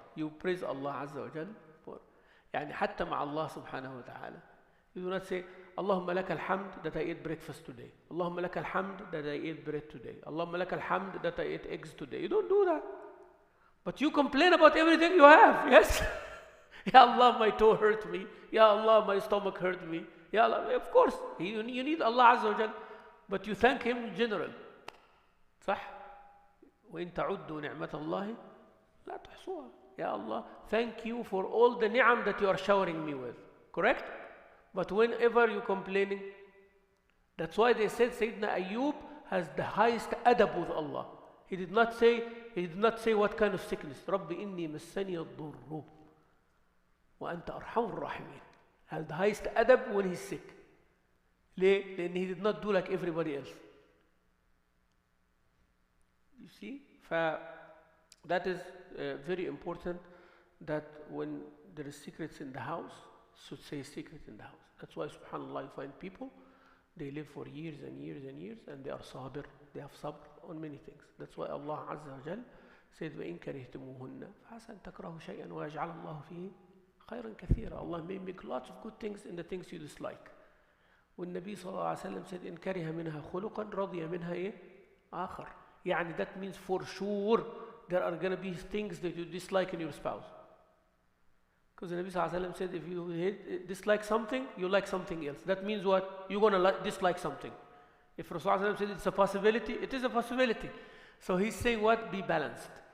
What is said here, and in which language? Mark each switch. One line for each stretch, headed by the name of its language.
English: You praise Allah عز وجل for.
Arabic: يعني حتى مع الله سبحانه وتعالى.
English: You do not say, اللهم لك الحمد that I ate breakfast today. اللهم لك الحمد that I ate bread today. اللهم لك الحمد that I ate eggs today. You don't do that. But you complain about everything you have, yes? Ya Allah, my toe hurt me. Ya Allah, my stomach hurt me. Ya Allah, of course, you need Allah عز وجل. But you thank Him in general. صح?
Arabic: وإن تعدوا نعمة الله لا تحصوها.
English: Ya Allah, thank you for all the ni'am that you are showering me with. Correct? But whenever you're complaining, that's why they said Sayyidina Ayyub has the highest adab with Allah. He did not say what kind of sickness.
Arabic: رَبِّ إِنِّي مَسَّنِيَ الضُّرُّ وَأَنْتَ أَرْحَمُ الرَّاحِمِينَ.
English: Has the highest adab when he's sick. ليه؟ لأن he did not do like everybody else. You see? That is very important, that when there is secrets in the house, should say secret in the house. That's why, subhanAllah, you find people, they live for years and years and years, and they are sabir, they have sabr on many things.
Arabic: That's why Allah Azza wa Jal said, وَإِن كَرِهْتُمُوهُنَّ فَعَسَى أَن تَكْرَهُوا شَيْئًا وَيَجْعَلَ اللَّهُ فِيهِ خَيْرًا كَثِيرًا.
English: Allah may make lots of good things in the things you dislike.
Arabic: When Nabi sallallahu alayhi wa sallam said, إِن كَرِهَ مِنْهَا خُلُقًا رَضِيَ مِنْهَا إيه آخر.
English: يعني that means for sure there are going to be things that you dislike in your spouse. Because the Nabi sallallahu alayhi wa sallam said, if you dislike something, you like something else. That means what? You're going to dislike something. If Rasulullah said it's a possibility, it is a possibility. So he's saying what? Be balanced.